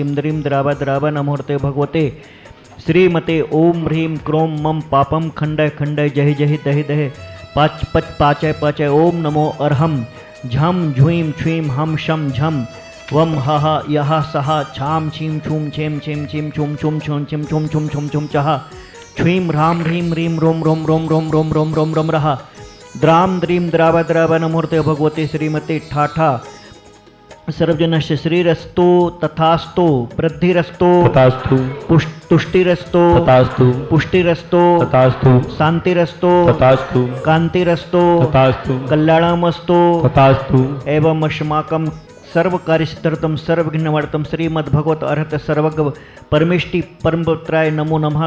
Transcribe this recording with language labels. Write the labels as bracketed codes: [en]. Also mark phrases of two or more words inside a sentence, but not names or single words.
[sa] द्रीं द्राव द्राव नमोर्ते भगवते श्रीमते ओम ह्रीं क्रोम मम पापम खंडय खंडय जहि जहि दहि दहे पाच पच पाचय पाचय ओम नमो अर्हम झम झुईम छुईम हम शम झम वम हा यहा सहा छाम छीम छूम छेम छेम छीम छूम छुम छुम छिम छुम छुम छुम छुम चहा छुईम राम ह्रीं ह्रीं रोम रोम रोम रोम रोम रोम रोम रोम रहा द्राम द्रीं द्राव द्राव नमोर्ते भगवते श्रीमते ठाठा सर्वजनस्य श्रीरस्तो तथास्तु वृद्धिरस्तो तथास्तु तुष्टिरस्तो तथास्तु पुष्टिरस्तो तथास्तु शांतिरस्तो तथास्तु कांतिरस्तो तथास्तु कल्याणमस्तो तथास्तु एवं अस्माकं सर्वकार्यसिद्ध्यर्थं सर्वघ्नवर्तं श्रीमद्भगवत अर्हत सर्वज्ञ परमेष्टि परमपुत्राय नमो नमः।